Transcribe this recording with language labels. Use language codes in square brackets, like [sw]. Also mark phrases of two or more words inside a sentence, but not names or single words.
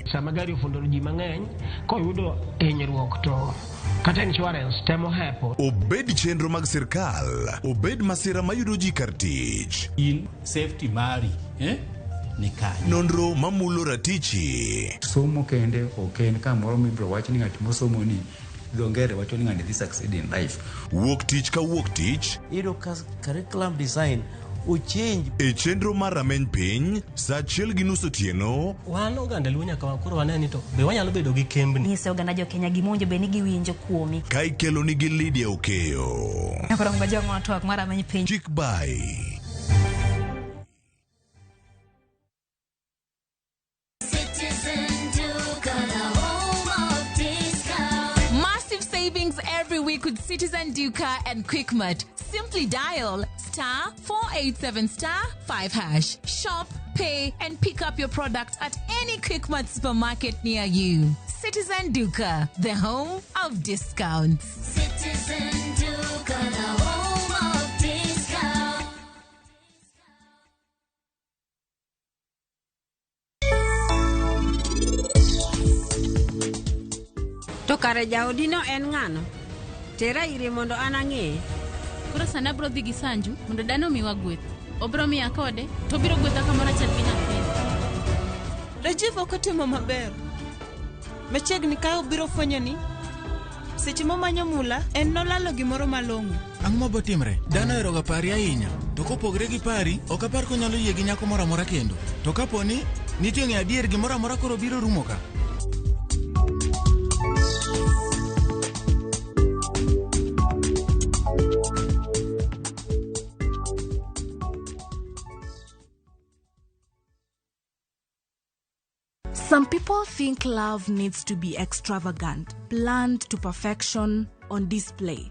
[luo] Sama gari ofundo ji mang'eny, koyudo hinyruok to kata insurance temo hepo. Obed chenro mag sirkal, obed masira mayudo ji kar tich. In safety mari, ni kanyo. Nonro mamulo ratichi. Somo kende ok en kamoro mibro wach ni ng'at mosomo ni dongere wacho ni ng'ani dhi [en] succeed in life. [luo] Wuok tich ka wuok tich. Iro [en] curriculum design [luo] uchenj e chenro mar rameny piny saa 1:30 otieno. Wan oganda luo nyaka wakoro waneni to be wanyalo bedo gi kembni. Nyise oganda jo Kenya gimonjo be ni giwinjo kuomi. Ka ikelo ni gi Lydia Okeyo. Akoro ngoja ng'ato ak mar rameny piny. Kik bai. [en] Every week with Citizen Duca and Quickmart. Simply dial *487*5#. Shop, pay, and pick up your product at any Quickmart supermarket near you. Citizen Duca, the home of discounts. Citizen Duca, the home of discounts. [luo] To kare jaodino en ng'ano? Tera ire mondo an ang'e. Koro sana bro dhi gi Sanju mondo dano miwa gweth. Obro miya kode to biro gwetha kamoro achiel gi nyathini. Rajiv ok otimo maber. Machiegni ka obiro fwenyo ni seche momanyo mula en nolalo gimoro malong'o. Ang'o mabo timre? Dano eroga pari ahinya. To kopogre gi pari, ok apar konyalo yie gi nyako moro amora kendo. To kaponi nitie ng'e adier gimoro amora koro biro rumo ka. [en] Some people think love needs to be extravagant, planned to perfection, on display.